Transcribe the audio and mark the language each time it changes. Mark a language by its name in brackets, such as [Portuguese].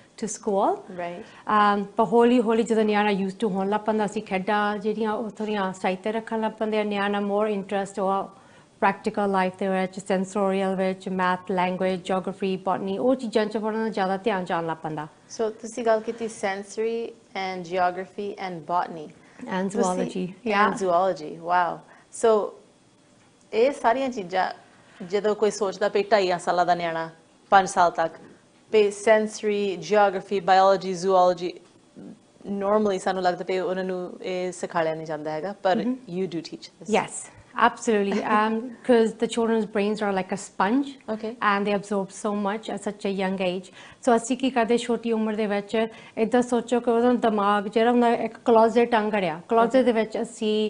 [English] to school. Right. [Punjabi] But holi ਜਦੋਂ ਨਿਆਣਾ used to ਹੋਣ ਲੱਗ ਪੈਂਦਾ ਅਸੀਂ ਖੇਡਾਂ ਜਿਹੜੀਆਂ ਉਹ ਥੋੜ੍ਹੀਆਂ ਸਾਈਡ ਤੇ ਰੱਖਣ ਲੱਗ ਪੈਂਦੇ ਆ ਨਿਆਣਾ more interest ਉਹ practical life ਦੇ ਵਿੱਚ sensorial ਵਿੱਚ math language geography botany ਉਹ ਚੀਜ਼ਾਂ 'ਚ ਪੜ੍ਹਨ ਦਾ ਜ਼ਿਆਦਾ ਧਿਆਨ ਜਾਣ ਲੱਗ ਪੈਂਦਾ [English] So [Punjabi] ਤੁਸੀਂ ਗੱਲ ਕੀਤੀ [English] sensory and geography and botany and zoology and zoology wow so [Punjabi] ਇਹ ਸਾਰੀਆਂ ਚੀਜ਼ਾਂ ਜਦੋਂ ਕੋਈ ਸੋਚਦਾ ਪਈ 2.5 ਸਾਲਾਂ ਦਾ ਨਿਆਣਾ 5 ਸਾਲ ਤੱਕ ਪਈ sensory geography biology zoology normally ਸਾਨੂੰ ਲੱਗਦਾ ਪਈ ਉਹਨਾਂ ਨੂੰ ਇਹ ਸਿਖਾਇਆ ਨਹੀਂ ਜਾਂਦਾ ਹੈਗਾ ਪਰ [English] you do teach this yes absolutely because the children's brains are like a sponge okay and they absorb so much at such a young age so [Punjabi] ਅਸੀਂ ਕੀ ਕਰਦੇ ਛੋਟੀ ਉਮਰ ਦੇ ਵਿੱਚ ਇਦਾਂ ਸੋਚੋ ਕਿ ਉਹਦਾ ਦਿਮਾਗ ਜਿਹੜਾ ਹੁੰਦਾ ਇੱਕ ਕਲੋਜ਼ਟ ਅੰਗੜਿਆ ਕਲੋਜ਼ਟ ਦੇ ਵਿੱਚ ਅਸੀਂ